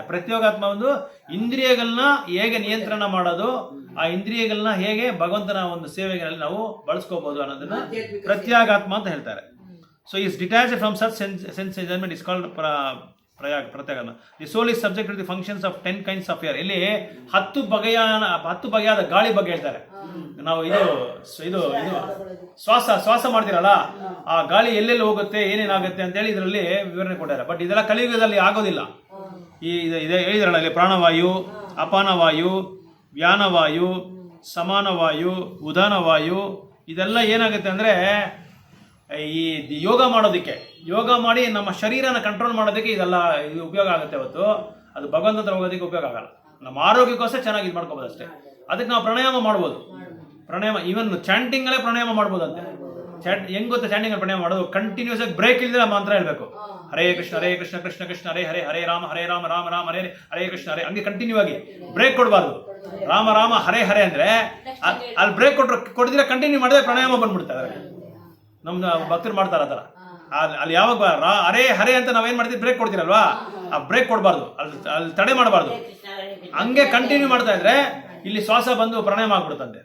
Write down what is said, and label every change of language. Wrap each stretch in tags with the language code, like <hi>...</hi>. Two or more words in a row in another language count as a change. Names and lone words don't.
<kn>ಪ್ರತ್ಯೇಗಾತ್ಮ ಒಂದು ಇಂದ್ರಿಯಗಳನ್ನ ಹೇಗೆ ನಿಯಂತ್ರಣ ಮಾಡೋದು, ಆ ಇಂದ್ರಿಯಗಳನ್ನ ಹೇಗೆ ಭಗವಂತನ ಒಂದು ಸೇವೆಗಳಲ್ಲಿ ನಾವು ಬಳಸ್ಕೋಬಹುದು ಅನ್ನೋದನ್ನ ಪ್ರತ್ಯೇಗಾತ್ಮ ಅಂತ ಹೇಳ್ತಾರೆ.</kn> <en>So is detached from such sense enjoyment is called ಪ್ರತ್ಯೇಗಾತ್ಮ. The soul is subject to the functions of 10 kinds of air.</en> <kn>ಇಲ್ಲಿ 10 ಬಗೆಯಾದ ಗಾಳಿ ಬಗ್ಗೆ ಹೇಳ್ತಾರೆ. ನಾವು ಇದು ಶ್ವಾಸ ಮಾಡ್ತೀರಲ್ಲ, ಆ ಗಾಳಿ ಎಲ್ಲೆಲ್ಲಿ ಹೋಗುತ್ತೆ, ಏನೇನಾಗುತ್ತೆ ಅಂತ ಹೇಳಿ ಇದರಲ್ಲಿ ವಿವರಣೆ ಕೊಟ್ಟಾರೆ. ಬಟ್ ಇದೆಲ್ಲ ಕಲಿಯುಗದಲ್ಲಿ ಆಗೋದಿಲ್ಲ. ಇದೆ ಹೇಳಿದ್ರಲ್ಲ ಇಲ್ಲಿ, ಪ್ರಾಣವಾಯು, ಅಪಾನವಾಯು, ವ್ಯಾನವಾಯು, ಸಮಾನವಾಯು, ಉದಾನವಾಯು, ಇದೆಲ್ಲ ಏನಾಗುತ್ತೆ ಅಂದ್ರೆ, ಈ ಯೋಗ ಮಾಡಿ ನಮ್ಮ ಶರೀರನ ಕಂಟ್ರೋಲ್ ಮಾಡೋದಕ್ಕೆ ಇದು ಉಪಯೋಗ ಆಗುತ್ತೆ. ಹೊತ್ತು ಅದು ಭಗವಂತ ಹತ್ರ ಹೋಗೋದಕ್ಕೆ ಉಪಯೋಗ ಆಗಲ್ಲ. ನಮ್ಮ ಆರೋಗ್ಯಕ್ಕೋಸ್ಕರ ಚೆನ್ನಾಗಿ ಇದು ಮಾಡ್ಕೋಬೋದು ಅಷ್ಟೇ. ಅದಕ್ಕೆ ನಾವು ಪ್ರಾಣಾಯಾಮ ಮಾಡ್ಬೋದು.</kn> <en>even chanting</en> <kn>ಅಲ್ಲೇ ಪ್ರಾಣಾಯಾಮ ಮಾಡ್ಬೋದು ಅಂತೆ. ಹೆಂಗ್ ಗೊತ್ತಾ ಚಾಂಟಿಂಗ್ ಅಲ್ಲಿ ಪ್ರಾಣಾಯಾಮ ಮಾಡೋದು? ಕಂಟಿನ್ಯೂಸ್ ಆಗಿ ಬ್ರೇಕ್ ಇಲ್ಲದೆ ಮಂತ್ರ ಹೇಳ್ಬೇಕು.</kn> <sa>ಹರೇ ಕೃಷ್ಣ ಕೃಷ್ಣ ಕೃಷ್ಣ ಹರೇ ಹರೇ, ಹರೇ ರಾಮ ರಾಮ ರಾಮ ಹರೇ ಕೃಷ್ಣ ಹರೇ.</sa> <kn>ಹಂಗೆ ಕಂಟಿನ್ಯೂ ಆಗಿ ಬ್ರೇಕ್ ಕೊಡಬಾರ್ದು. ರಾಮ ಹರೇ ಹರೇ ಅಂದ್ರೆ ಅಲ್ಲಿ ಬ್ರೇಕ್ ಕೊಟ್ಟಿದ್ರೆ ಕಂಟಿನ್ಯೂ ಮಾಡಿದ್ರೆ ಪ್ರಾಣಾಯಾಮ ಬಂದ್ಬಿಡ್ತಾರೆ. ನಮ್ದು ಭಕ್ತರು ಮಾಡ್ತಾರ ಆ ಥರ. ಅಲ್ಲಿ ಯಾವಾಗ ಹರೇ ಹರೇ ಅಂತ ನಾವೇನ್ ಮಾಡ್ತೀವಿ, ಬ್ರೇಕ್ ಕೊಡ್ತೀರಲ್ವಾ, ಆ ಬ್ರೇಕ್ ಕೊಡಬಾರ್ದು, ಅಲ್ಲಿ ತಡೆ ಮಾಡಬಾರ್ದು. ಹಂಗೆ ಕಂಟಿನ್ಯೂ ಮಾಡ್ತಾ ಇದ್ರೆ ಇಲ್ಲಿ ಶ್ವಾಸ ಬಂದು ಪ್ರಾಣಾಯಾಮ ಆಗ್ಬಿಡುತ್ತಂತೆ.</kn>